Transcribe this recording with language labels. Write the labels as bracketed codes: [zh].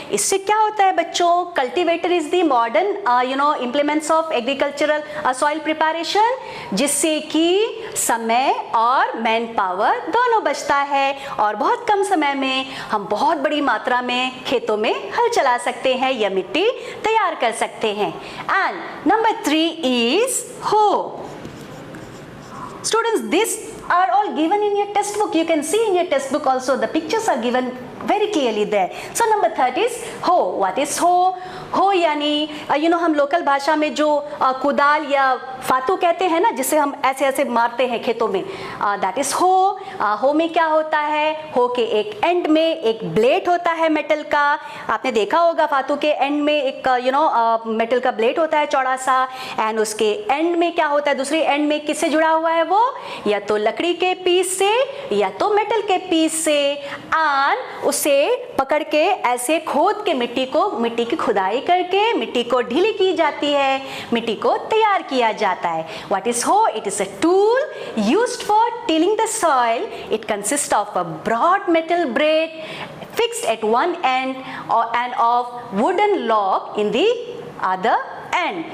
[hi] इससे क्या होता है बच्चों? [en] cultivator is the modern implements of agricultural soil preparation, [hi] जिससे कि समय और मैन पावर दोनों बचता है और बहुत कम समय में हम बहुत बड़ी मात्रा में खेतों में हल चला सकते हैं या मिट्टी तैयार कर सकते हैं। [en] And number 3 is hoe. Students, these are all given in your textbook. You can see in your textbook also the pictures are given very clearly there. So number 3 is hoe. What is hoe? [hi] हो यानी हम local भाषा में जो कुदाल या फातू कहते हैं ना, जिसे हम ऐसे ऐसे मारते हैं खेतों में, [en] That is hoe. [hi] हो में क्या होता है? हो के एक एंड में एक ब्लेड होता है मेटल का। आपने देखा होगा फातू के एंड में एक मेटल का ब्लेड होता है चौड़ा सा, एंड उसके एंड में क्या होता है? दूसरी एंड में किससे जुड़ा हुआ है वो? या तो लकड़ी के पीस से या तो मेटल के पीस से। एंड उसे पकड़ के ऐसे खोद के मिट्टी की खुदाई करके मिट्टी को ढीली की जाती है, मिट्टी को तैयार किया जाता है। [en] What is hoe? It is a tool used for tilling the soil. It consists of a broad metal blade fixed at one end and of wooden log in the other end.